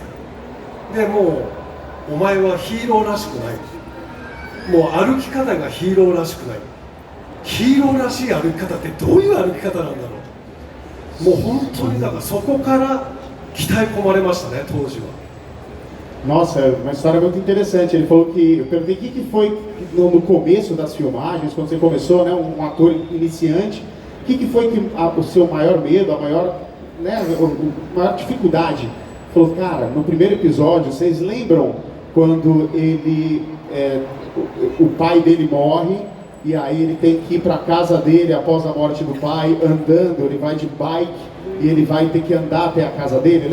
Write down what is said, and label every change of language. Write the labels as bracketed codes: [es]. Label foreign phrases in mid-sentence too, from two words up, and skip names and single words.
[ja] でもうお前はヒーローらしくない、もう歩き方がヒーローらしくない、ヒーローらしい歩き方ってどういう歩き方なんだろうと、もう本当にだからそこから鍛え込まれましたね、当時は。 [pt] Nossa, é uma história muito interessante. Ele falou que, eu perguntei o que foi no começo das filmagens, quando você começou, né, um ator iniciante, o que foi o seu maior medo, a maior dificuldade? Ele falou, cara, no primeiro episódio, vocês lembram quando o pai dele morre e aí ele tem que ir para a casa dele após a morte do pai, andando, ele vai de bike e ele vai ter que andar até a casa dele.